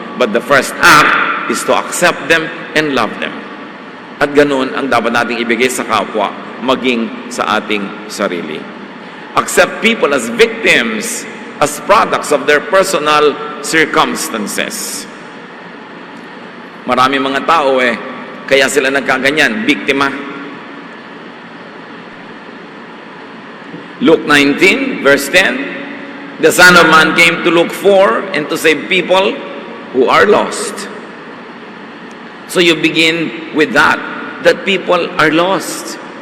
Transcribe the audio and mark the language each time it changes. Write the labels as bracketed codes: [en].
[en] But the first act is to accept them and love them. [tl] At ganun ang dapat nating ibigay sa kapwa, maging sa ating sarili. [en] Accept people as victims, as products of their personal circumstances. [tl] Marami mga tao kaya sila nagkaganyan, biktima. [en] Luke 19, verse 10, the Son of Man came to look for and to save people who are lost. So you begin with that people are lost.